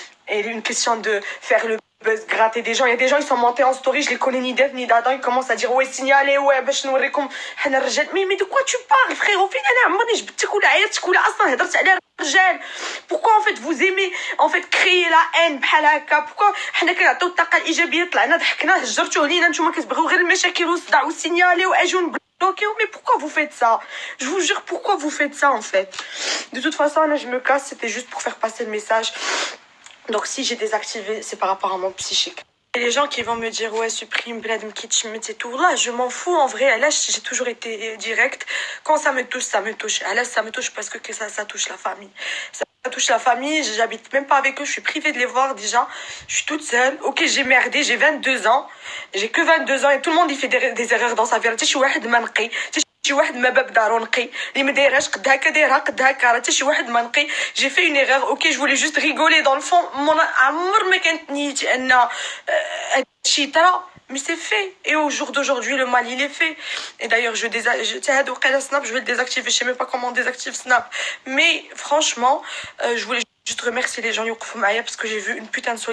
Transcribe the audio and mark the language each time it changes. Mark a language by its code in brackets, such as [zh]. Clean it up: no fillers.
[fr] Et une question de faire le buzz, gratter des gens. Il y a des gens, ils sont montés en story, je les connais ni d'Ev ni d'Adam, ils commencent à dire ouais, signalez, ouais, [ar] باش نوريكم حنا الرجال. [fr] Mais de quoi tu parles, frérot? [ar] فين انا عمرني جبتك ولا عيطتك ولا اصلا هضرت على الرجال. [fr] Pourquoi en fait vous aimez en fait créer la haine [ar] بحال هكا? [fr] Pourquoi [ar] حنا كنعطيو الطاقه الايجابيه طلعنا ضحكنا هجرتوه لينا نتوما كتبغيو غير المشاكل والصداع والسينيالي واجون [fr] Ok, mais pourquoi vous faites ça? Je vous jure, pourquoi vous faites ça en fait? De toute façon, là, je me casse, c'était juste pour faire passer le message. Donc si j'ai désactivé, c'est par rapport à mon psychique. Et les gens qui vont me dire ouais supprime Bladm Kitschmit et tout, là je m'en fous en vrai. Là j'ai toujours été direct. Quand ça me touche, ça me touche. Là ça me touche parce que ça touche la famille. Ça touche la famille, j'habite même pas avec eux, je suis privée de les voir déjà. Je suis toute seule. Ok, j'ai merdé, j'ai 22 ans. J'ai que 22 ans et tout le monde il fait des erreurs dans sa vie. [ar] شي واحد ما نقي شي واحد ما باب دارو نقي اللي ما دايرهاش قد هكا دايرها قد هكا راه حتى شي واحد ما نقي. [fr] J'ai fait une erreur. Ok, je voulais juste rigoler dans le fond. [ar] عمر ما كانت نيتي ان هادشي طرا. [fr] Mais c'est fait. Et au jour d'aujourd'hui, le mal, il est fait. Et d'ailleurs, je vais le désactiver. Je sais même pas comment on désactive Snap. Mais franchement, je voulais juste remercier les gens parce que j'ai vu une putain de solidarité.